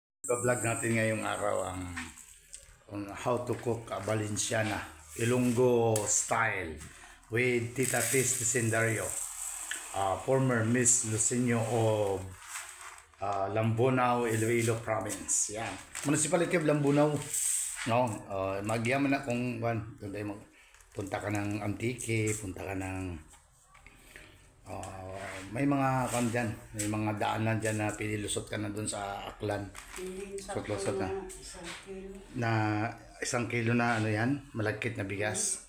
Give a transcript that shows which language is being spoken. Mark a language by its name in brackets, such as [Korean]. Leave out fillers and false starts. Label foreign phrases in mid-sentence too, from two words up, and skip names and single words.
[Filipino] Iba-vlog natin ngayong araw ang [English] how to cook a Valenciana Ilonggo style [Filipino] with Tita Tis Disendario, [English] former Miss Lucenio of Lambunao, Iloilo Province. [Filipino] Yan. [English] Municipality of Lambunao. [Filipino] No, magyaman na kung punta ka ng Antique, punta ka ng may mga dyan, may mga daanan dyan na pinilusot ka na dun sa Aklan. Lusot na. Na 1 kilo na ano yan, malagkit na bigas.